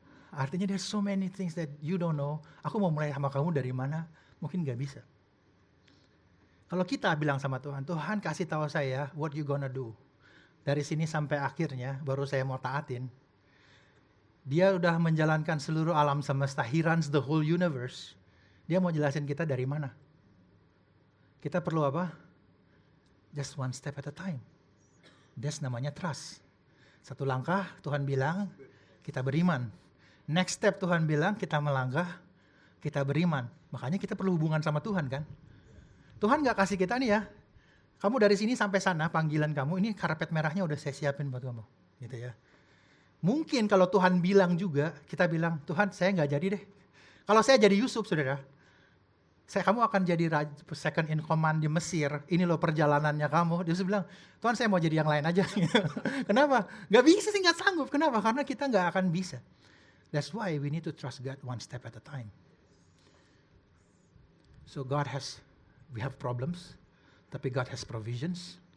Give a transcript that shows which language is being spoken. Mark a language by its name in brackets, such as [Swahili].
[English] Artinya there's so many things that you don't know. [Indonesian] Aku mau mulai sama kamu dari mana, mungkin gak bisa. Kalau kita bilang sama Tuhan, Tuhan kasih tahu saya [English] what you gonna do. [Indonesian] Dari sini sampai akhirnya baru saya mau taatin. Dia udah menjalankan seluruh alam semesta, [English] he runs the whole universe. [Indonesian] Dia mau jelasin kita dari mana. Kita perlu apa? [English] Just one step at a time. That's namanya trust. [Indonesian] Satu langkah Tuhan bilang, kita beriman. Next step Tuhan bilang, kita melangkah, kita beriman. Makanya kita perlu hubungan sama Tuhan kan. Tuhan gak kasih kita nih ya, kamu dari sini sampai sana panggilan kamu, ini karpet merahnya udah saya siapin buat kamu. Gitu ya. Mungkin kalau Tuhan bilang juga, kita bilang, Tuhan saya gak jadi deh. Kalau saya jadi Yusuf saudara, kamu akan jadi second in command di Mesir, ini loh perjalanannya kamu. Dia bilang, Tuhan saya mau jadi yang lain aja. Kenapa? Gak bisa sih, gak sanggup. Kenapa? Karena kita gak akan bisa. [English] That's why we need to trust God one step at a time. So we have problems, [Indonesian] tapi [English] God has provisions.